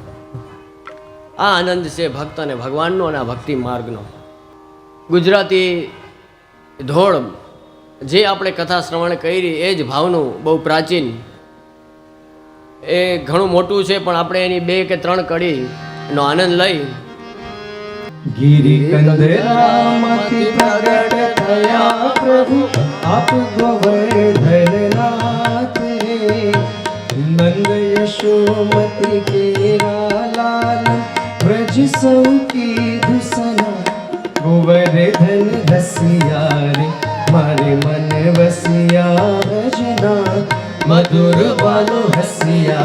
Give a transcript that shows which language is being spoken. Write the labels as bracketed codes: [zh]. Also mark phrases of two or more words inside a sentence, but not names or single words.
[gu] આ આનંદ છે ભક્ત અને ભગવાનનો અને આ ભક્તિ માર્ગનો. ગુજરાતી ધોળ જે આપણે કથા શ્રવણ કરી એ જ ભાવનું બહુ પ્રાચીન, એ ઘણું મોટું છે, પણ આપણે એની 2 કે 3 કડીનો આનંદ લઈ ગિરિકંદરામતિ પ્રગટ થયા પ્રભુ આપ ગોવર્ધન નાથ રે નંદ યશોમતિ કેરા લાલ બ્રજ સૌ કી દુસના ગોવર્ધન રસિયા રે મારે મન વસિયા બ્રજના મધુર બાલો હસિયા